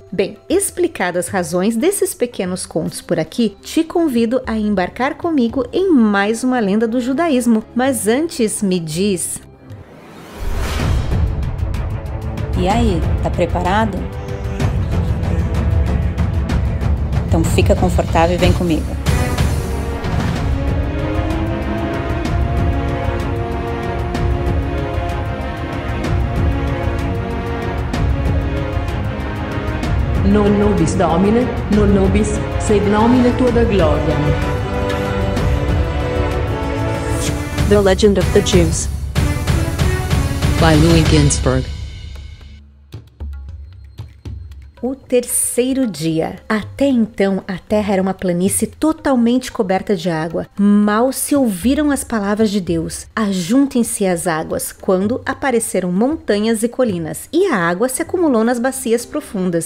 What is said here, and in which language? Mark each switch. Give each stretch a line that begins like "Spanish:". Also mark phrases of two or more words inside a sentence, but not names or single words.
Portuguese: Bem, explicadas as razões desses pequenos contos por aqui, te convido a embarcar comigo em mais uma lenda do judaísmo. Mas antes, me diz... E aí, tá preparado? Então fica confortável e vem comigo.
Latin: Non nobis Domine, non nobis, sed nomine tua da gloria.
Portuguese: The Legend of the Jews by Louis Ginsberg. O terceiro dia. Até então, a terra era uma planície totalmente coberta de água. Mal se ouviram as palavras de Deus: ajuntem-se as águas, quando apareceram montanhas e colinas, e a água se acumulou nas bacias profundas.